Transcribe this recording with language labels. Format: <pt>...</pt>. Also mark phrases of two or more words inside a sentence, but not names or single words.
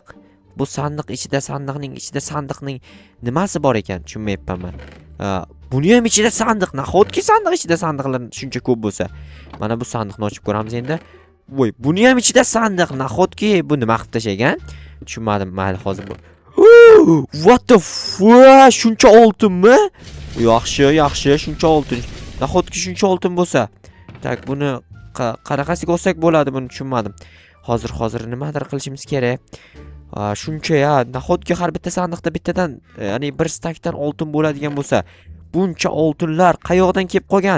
<uz>Bu sandiq ichida sandiqning nimasi bor ekan tushunmayapman men. Buni ham ichida sandiq. Nahotki sandiq ichida sandiqlar shuncha ko'p bo'lsa. Mana bu sandiqni ochib ko'ramiz endi. Voy, buni ham ichida sandiq. Nahotki bu nima qilib tashagan? Tushunmadim. Mayli, hozir bu.</uz> <en>What the fuck?</en> <uz>Shuncha oltinmi? Yaxshi, shuncha oltin. Nahotki shuncha oltin bo'lsa. Tak, buni qanaqasiga olsak bo'ladi, buni tushunmadim. Hozir nimadir qilishimiz kerak. Shuncha ya, nahotki har bitta sandiqda bittadan, ya'ni bir stakdan oltin bo'ladigan bo'lsa, buncha oltinlar qayoqdan kelib qolgan?</uz>